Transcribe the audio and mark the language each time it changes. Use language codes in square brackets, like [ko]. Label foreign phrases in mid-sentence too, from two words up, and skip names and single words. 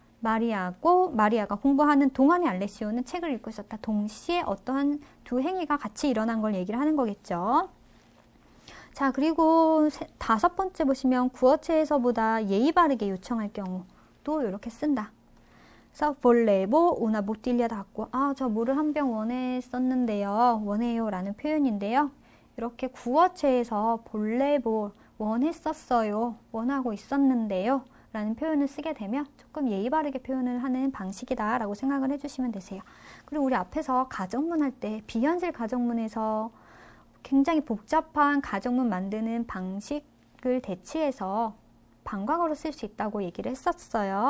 [ko] 마리아가 공부하는 동안에 알레시오는 책을 읽고 있었다. 동시에 어떠한 두 행위가 같이 일어난 걸 얘기를 하는 거겠죠. 자, 그리고 다섯 번째 보시면 구어체에서보다 예의 바르게 요청할 경우도 이렇게 쓴다. [it] 그래서 volevo una bottiglia d'acqua. [ko] 아, 저 물을 한 병 원했었는데요. 원해요 라는 표현인데요. 이렇게 구어체에서 volevo 원했었어요. 원하고 있었는데요. 라는 표현을 쓰게 되면 조금 예의 바르게 표현을 하는 방식이다 라고 생각을 해주시면 되세요. 그리고 우리 앞에서 가정문 할 때 비현실 가정문에서 굉장히 복잡한 가정문 만드는 방식을 대치해서 방과거로 쓸 수 있다고 얘기를 했었어요.